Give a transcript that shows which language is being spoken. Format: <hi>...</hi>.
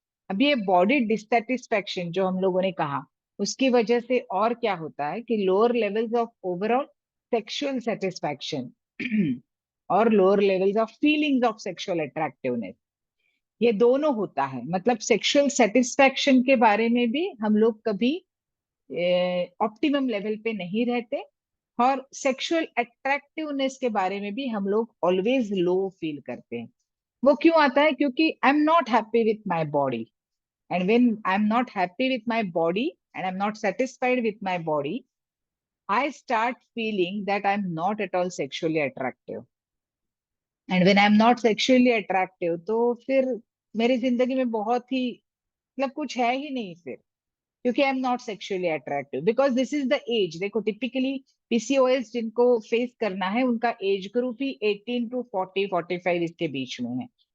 <hi>अब ये body dissatisfaction जो हम लोगों ने कहा, उसकी वजह से और क्या होता है कि</hi> <en>lower levels of overall sexual satisfaction</en> <hi>और</hi> <en>lower levels of feelings of sexual attractiveness,</en> <hi>ये दोनों होता है। मतलब सेक्सुअल सेटिस्फैक्शन के बारे में भी हम लोग कभी ऑप्टिमम लेवल पे नहीं रहते, और सेक्सुअल अट्रैक्टिवनेस के बारे में भी हम लोग ऑलवेज लो फील करते हैं। वो क्यों आता है?</hi> <en>क्योंकि I am not happy with my body, and when I'm not happy with my body and I'm not satisfied with my body, I start feeling that I'm not at all sexually attractive. And when I am not sexually attractive,</en> <hi>तो फिर मेरी जिंदगी में बहुत ही मतलब कुछ है ही नहीं फिर, क्योंकि</hi> <en>I am not sexually attractive, because this is the age.</en> <hi>देखो टिपिकली पीसीओएस जिनको फेस करना है उनका एज ग्रुप ही 18 टू 40 45 इसके बीच में है।</hi>